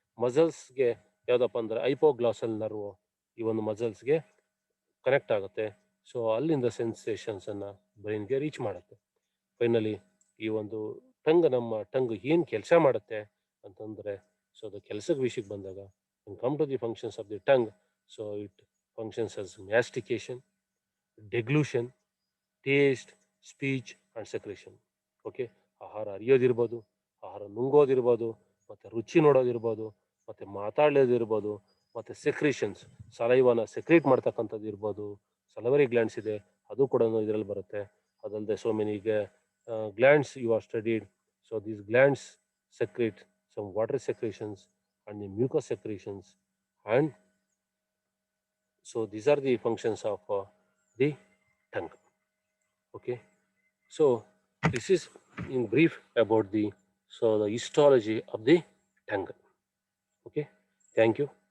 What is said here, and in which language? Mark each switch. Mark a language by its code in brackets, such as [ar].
[kn] ಮಸಲ್ಸ್ಗೆ ಯಾವುದಪ್ಪ ಅಂದರೆ ಐಪೋಗ್ಲಾಸಲ್ ನರ್ವ್ ಈ ಒಂದು ಮಸಲ್ಸ್ಗೆ ಕನೆಕ್ಟ್ ಆಗುತ್ತೆ. ಸೊ ಅಲ್ಲಿಂದ ಸೆನ್ಸೇಷನ್ಸನ್ನು ಬ್ರೈನ್ಗೆ ರೀಚ್ ಮಾಡುತ್ತೆ. ಫೈನಲಿ ಈ ಒಂದು ನಮ್ಮ ಟಂಗ್ ಏನು ಕೆಲಸ ಮಾಡುತ್ತೆ ಅಂತಂದರೆ, ಸೊ ಅದು ಕೆಲಸದ ವಿಷಯಕ್ಕೆ ಬಂದಾಗ [en] when come to the functions of the tongue, so it functions as mastication, deglution, taste, speech and secretion. [kn] Okay, ಆಹಾರ ಅರಿಯೋದಿರ್ಬೋದು, ಆಹಾರ ನುಂಗೋದಿರ್ಬೋದು, ಮತ್ತು ರುಚಿ ನೋಡೋದಿರ್ಬೋದು, ಮತ್ತು ಮಾತಾಡೋದಿರ್ಬೋದು, ಮತ್ತು ಸೆಕ್ರೇಷನ್ಸ್, ಸಲೈವನ ಸೆಕ್ರೇಟ್ ಮಾಡ್ತಕ್ಕಂಥದ್ದು ಇರ್ಬೋದು. ಸಲವರಿ ಗ್ಲ್ಯಾಂಡ್ಸ್ ಇದೆ, ಅದು ಕೂಡ ಇದರಲ್ಲಿ ಬರುತ್ತೆ. ಅದಲ್ಲದೆ [en] so many glands you are studied. So these glands secrete some water secretions and the mucus secretions, and so these are the functions of the tongue. Okay, so this is in brief about the histology of the tongue. Okay, thank you.